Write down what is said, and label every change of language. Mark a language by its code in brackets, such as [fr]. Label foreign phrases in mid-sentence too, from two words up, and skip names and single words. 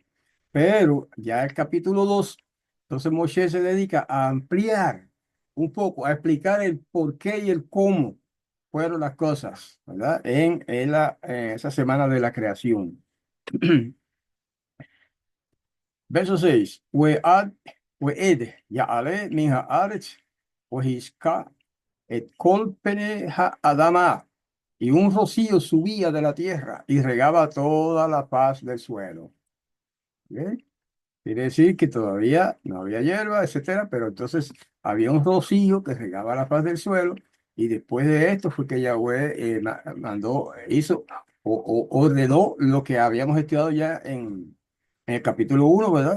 [es] Pero ya el capítulo 2 entonces Moshe se dedica a ampliar un poco, a explicar el por qué y el cómo fueron las cosas, ¿verdad? En esa semana de la creación. Verso 6. [he] ואד יעלה מן הארץ והשקה את כל פני האדמה. [es] Y un rocío subía de la tierra y regaba toda la faz del suelo. ¿Ok? Quiere decir que todavía no había hierba, etcétera, pero entonces había un rocío que regaba la faz del suelo, y después de esto fue que Yahweh hizo ordenó lo que habíamos estudiado ya en el capítulo 1, ¿verdad?